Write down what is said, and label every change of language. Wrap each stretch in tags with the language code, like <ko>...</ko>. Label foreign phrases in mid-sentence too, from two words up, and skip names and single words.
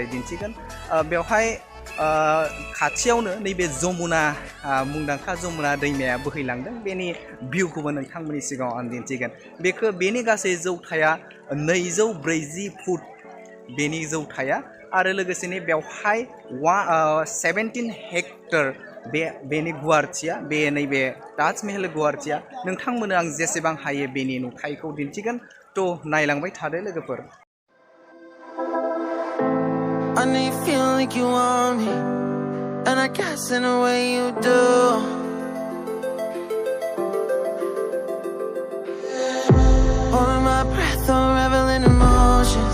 <brx>दिन्थिगोन बेवहाय खाथियावनो नैबे जमुना मुंदांखा जमुना दैमाया बोहैलांदों बेनि भिउखौबो नोंथांमोननि सिगाङाव आं दिन्थिगोन बेनि गासै जौथाया 240 फुट बेनि जौथाया आरो लोगोसेनो बेवहाय 17 हेक्टर बेनि गुवारथिया बे नैबे ताजमहल गुवारथिया नोंथांमोननो आं जेसेबां हायो बेनि नुथायखौ दिन्थिगोन तो नायलांबाय थादो लोगोफोर</brx> <en>I know you feel like you want me, and I guess in a way you do. Holding my breath, unraveling emotions.</en>